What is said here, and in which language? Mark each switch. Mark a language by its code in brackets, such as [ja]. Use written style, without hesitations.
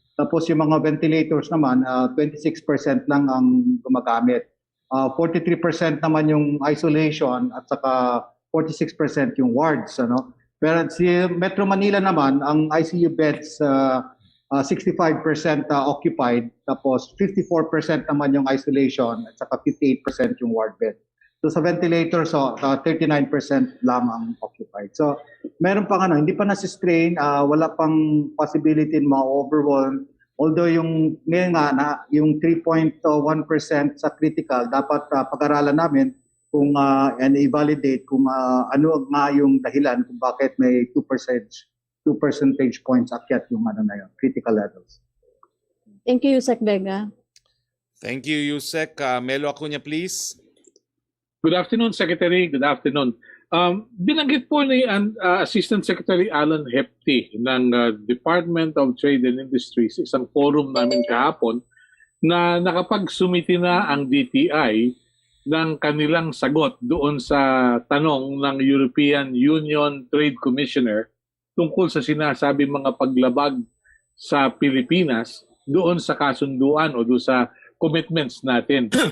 [tl] Tapos yung mga ventilators naman, 26% lang ang gumagamit. 43% naman yung isolation at saka 46% yung wards. Pero si Metro Manila naman, ang ICU beds 65% occupied, tapos 54% naman yung isolation at saka 58% yung ward bed. So sa ventilator, 39% lamang occupied. So meron pang hindi pa nasi-strain, wala pang possibility na ma-overwhelm. Although yung ngayon nga yung 3.1% sa critical, dapat pag-aralan namin kung and i-validate kung ano nga yung dahilan kung bakit may 2 percentage points akyat yung na yun, critical levels. [en] Thank you, Yusek Vega. Thank you, Yusek. Melo Acuña, please. Good afternoon, Secretary. Good afternoon. [tl] Binanggit po ni Assistant Secretary Alan Hepty ng Department of Trade and Industries, isang forum namin kahapon, na nakapagsumiti na ang DTI ng kanilang sagot doon sa tanong ng European Union Trade Commissioner tungkol sa sinasabi mga paglabag sa Pilipinas doon sa kasunduan o doon sa commitments natin.